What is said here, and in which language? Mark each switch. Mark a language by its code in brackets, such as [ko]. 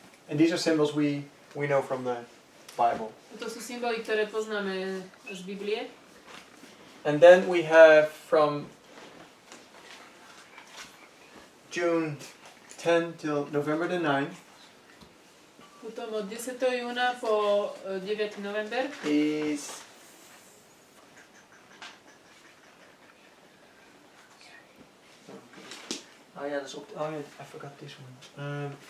[en] And these are symbols we know from the Bible. [sk] To sú symboly, ktoré poznáme z Biblie. [en] And then we have from June 10 till November the 9th [sk] Potom od 10. júna po 9. november [en] is I forgot this one.